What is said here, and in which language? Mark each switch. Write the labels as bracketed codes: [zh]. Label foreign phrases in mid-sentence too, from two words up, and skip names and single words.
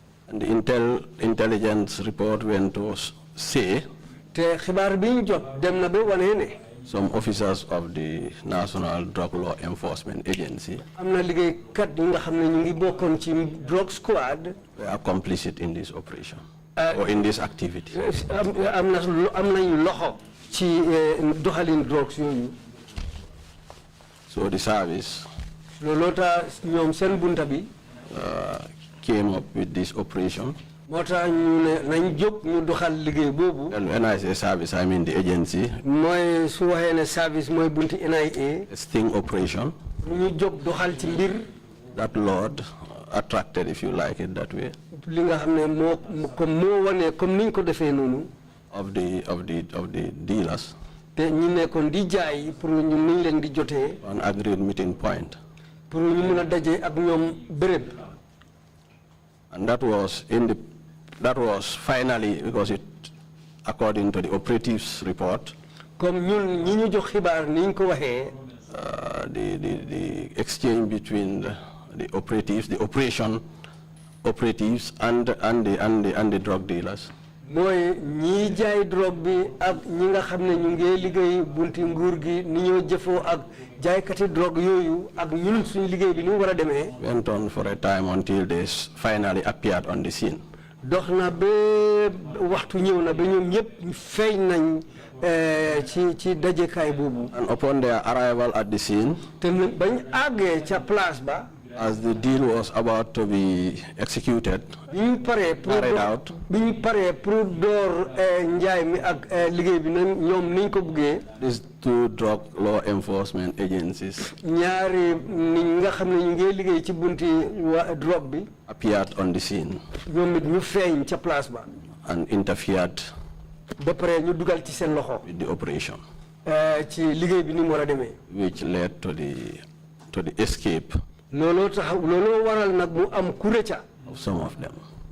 [en] And the intelligence report went to say [wo] te xibaar bi ñu jot dem na ba wane ne [en] some officers of the National Drug Law Enforcement Agency [wo] am na liggéeykat yi nga xam ne ñu ngi bokkoon ci [en] drug squad were complicit in this operation or in this activity. [wo] am nañu loxo ci doxalin drugs yooyu. [en] So the service [wo] looloo tax ñoom seen bunta bi [en] came up with this operation. [wo] moo tax ñu ne nañ jóg ñu doxal liggéey boobu. [en] And when I say service, I mean the agency. [wo] mooy su waxee ne service mooy bunti NIA. [en] A sting operation. [wo] ñu jóg doxal ci mbir. [en] That Lord attracted, if you like it that way. [wo] li nga xam ne moo wane comme niñ ko defee noonu. [en] Of the dealers. [wo] te ñi nekkoon di jaay pour ñu niñ leen di jotee. [en] An agreed meeting point. [wo] pour ñu mun a daje ak ñoom béréb. [en] And that was finally, because it, according to the operatives report, [wo] comme ñun ñi ñu jox xibaar niñ ko waxee. [en] The exchange between the operatives, the operatives and the drug dealers. [wo] mooy ñi jaay drogue bi ak ñi nga xam ne ñu ngi liggéey bunti nguur gi ni ñoo jëfoo ak jaaykati drogue yooyu ak ñun suñu liggéey bi ni mu war a demee. [en] Went on for a time until they finally appeared on the scene. [wo] dox na ba waxtu ñëw na ba ñoom ñëpp feeñ nañ ci dajekaay boobu. [en] And upon their arrival at the scene, [wo] te bañ àggee ca place ba. [en] as the deal was about to be executed, carried out, these two drug law enforcement agencies appeared on the scene and interfered with the operation, which led to the escape of some of them.